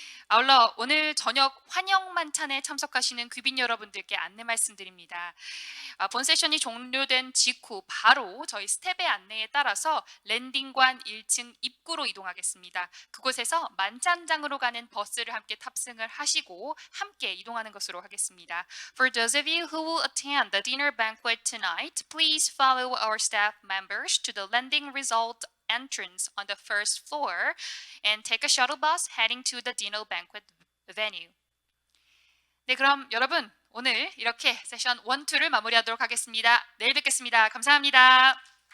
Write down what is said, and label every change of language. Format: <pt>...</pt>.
<ko>아울러 오늘 저녁 환영 만찬에 참석하시는 귀빈 여러분들께 안내 말씀드립니다. 본 세션이 종료된 직후 바로 저희 스텝의 안내에 따라서 랜딩관 1층 입구로 이동하겠습니다. 그곳에서 만찬장으로 가는 버스를 함께 탑승을 하시고 함께 이동하는 것으로 하겠습니다.</ko> <en>For those of you who will attend the dinner banquet tonight, please follow our staff members to the landing result entrance on the first floor and take a shuttle bus heading to the dinner banquet venue.</en> <ko>네, 그럼 여러분 오늘 이렇게 세션 1, 2를 마무리하도록 하겠습니다. 내일 뵙겠습니다. 감사합니다.</ko>